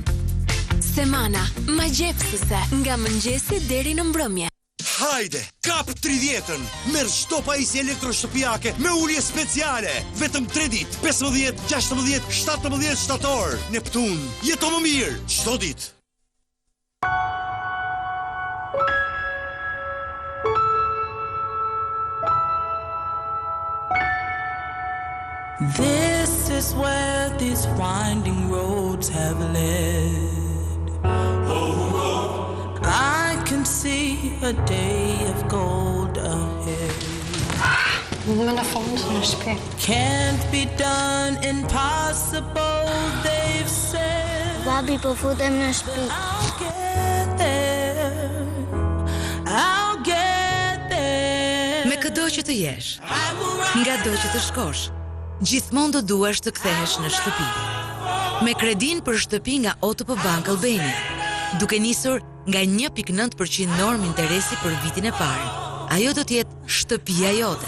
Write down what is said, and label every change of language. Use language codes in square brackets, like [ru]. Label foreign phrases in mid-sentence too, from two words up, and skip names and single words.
[sq] Semana, magjepsëse nga mëngjesi deri në mbrëmje. Hajde, kap 30-ën, merr çdo pajisje elektroshtëpiake me ulje speciale. Vetëm 3 ditë, 15, 16, 17 shtator. Neptun, jeto më mirë çdo ditë. [en] This is where these winding roads have led. I can see a day of gold ahead. Can't be done, impossible, they've said. [sq] Babi, po futem në shtëpi. [en] I'll get there. I'll get there. [sq] Me këdo që të jesh, nga do që të shkosh, gjithmonë do duash të kthehesh në shtëpi. Me kredin për shtëpi nga OTP Bank Albania, duke nisur nga 1.9% norm interesi për vitin e parë, ajo do t'jetë shtëpia jote.